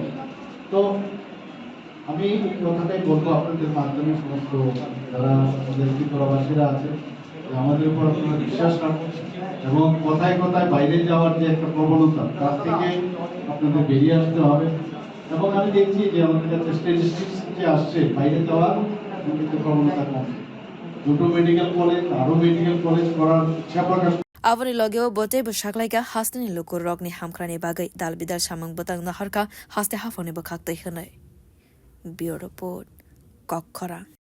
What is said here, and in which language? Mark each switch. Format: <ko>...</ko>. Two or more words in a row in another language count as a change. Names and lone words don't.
<bn>তো আমি এই কথাটাই বলবো আপনাদের মাধ্যমে সমস্ত যারা আমাদের ত্রিপুরাবাসীরা আছে আমাদের উপর আপনারা বিশ্বাস রাখুন এবং কথায় কথায় বাইরে যাওয়ার যে একটা প্রবণতা তার থেকে আপনাদের বেরিয়ে আসতে হবে এবং আমি দেখছি যে আমাদের কাছে স্ট্যাটিস্টিক্স যে আসছে বাইরে যাওয়ার কিন্তু প্রবণতা কমছে দুটো</bn> <en>medical college</en> <bn>আরো</bn> <en>medical college</en> <bn>করার ইচ্ছা প্রকাশ</bn> <trp>Avani logeo bote bo shaklaika hasteni lukur rokni hamkrani bagai dal bidal samang botang naharka haste hafone bo khaktai hwnai</trp> <en>Bureau report</en> <trp>Kokkhora</trp>